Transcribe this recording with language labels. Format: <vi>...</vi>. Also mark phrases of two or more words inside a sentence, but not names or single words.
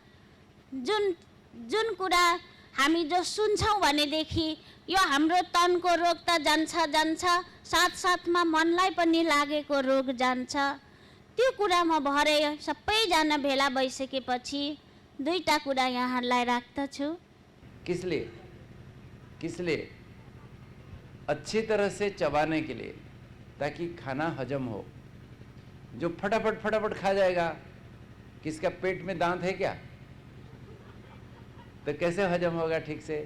<ne>जुन कुरा हामी जो सुन्छौँ भनेदेखि यो हाम्रो तनको रोग त जान्छ, साथसाथमा मनलाई पनि लागेको रोग जान्छ। त्यो कुरामा भरे सबैजना भेला भइसकेपछि 2टा कुरा यहाँहरूलाई राख्दछु।</ne> <hi>किस लिए? अच्छी तरह से चबाने के लिए, ताकि खाना हजम हो। जो फटाफट खा जाएगा, किसका पेट में दांत है क्या? तो कैसे हजम होगा ठीक से?</hi>